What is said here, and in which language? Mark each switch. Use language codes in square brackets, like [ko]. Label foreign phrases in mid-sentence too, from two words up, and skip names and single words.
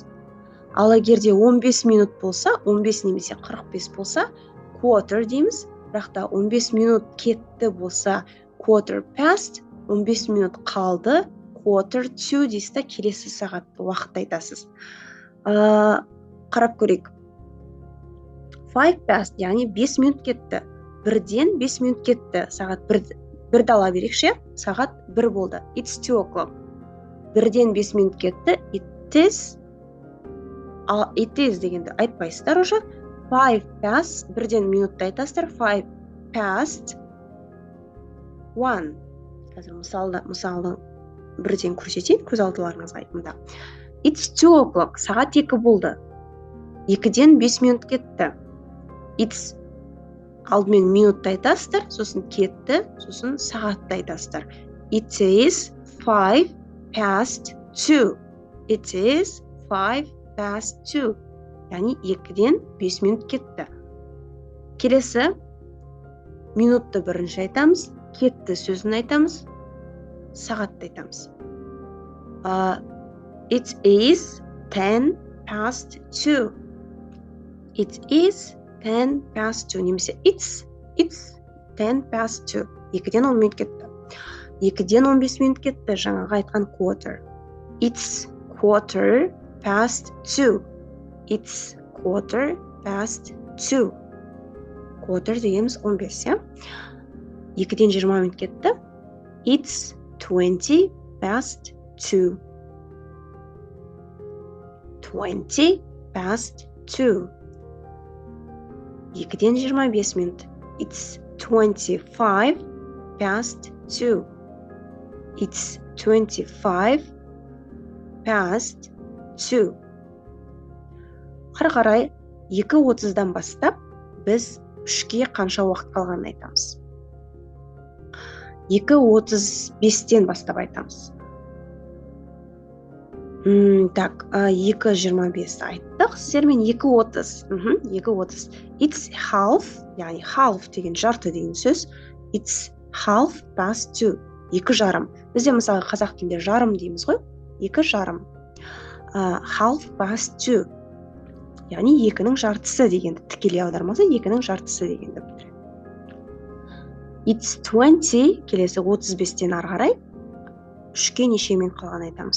[kk] Ал егерде 15 минут болса, 15 немесе 45 болса quarter дейміз, бірақ та 15 минут кетті болса [en] quarter past, [kk] 15 минут қалды [en] quarter to [kk] дейсіз, келесі сағатты уақытты айтасыз. Қарап көрейік. 5 past, яғни 5 минут кетті. Бірден 5 минут кетті. Сағат бірді ала берекше, сағат 1 болды. [en] It's 2 o'clock. [kk] Бірден 5 минут кетті. [en] It is [kk] дегенді айтпайсыздар уже. 5 past, бірден минутты айтасыздар. 5 past 1. Қазір мысалды бірден көрсетейін, көз алдыларыңызға айтымда. [en] It's 2 o'clock, [kk] сағат 2 болды. 2-ден 5 минут кетті. It's алдымен минутты айтасыздар, сосын кетті, сосын сағатты айтасыздар. [en] It is 5 past 2. It is 5 past 2. [kk] Яғни 2-ден 5 минут кетті. Келесі минутты бірінші айтамыз, кетті сөзін айтамыз, сағатты айтамыз. [en] It is 10 past 2. It is 10 past 2. Немесе it's 10 past 2. [kk] 2-ден 10 минут кетті. 2-ден 15 минут кетті, жаңағы айтқан quarter. [en] It's quarter past 2. It's quarter past 2. [kk] Quarter дегеніміз 15, иә? 2-ден 20 минут кетті. [en] It's 20 past 2. 20 past 2. [kk] 2-ден 25 минут. [en] It's 25 past 2. It's 25 past 2. [kk] Қара қарай 2:30-дан бастап біз 3-ке қанша уақыт қалғанын айтамыз. 2:35-тен бастап айтамыз. Так, 2:25 айттық. Сіздермен 2:30. 2:30. [en] It's half, [kk] яғни half деген жарты деген сөз. [en] It's half past 2. 2:30. [kk] Бізде мысалы қазақ тілінде жарым дейміз ғой. [en] 2:30. Half past 2. [kk] Яғни 2-нің жартысы дегенді, тікелей аудармасы 2-нің жартысы дегенді білдіреді. It's 20, келесі 35-тен ары қарай 3-ке неше минут қалғанын айтамыз.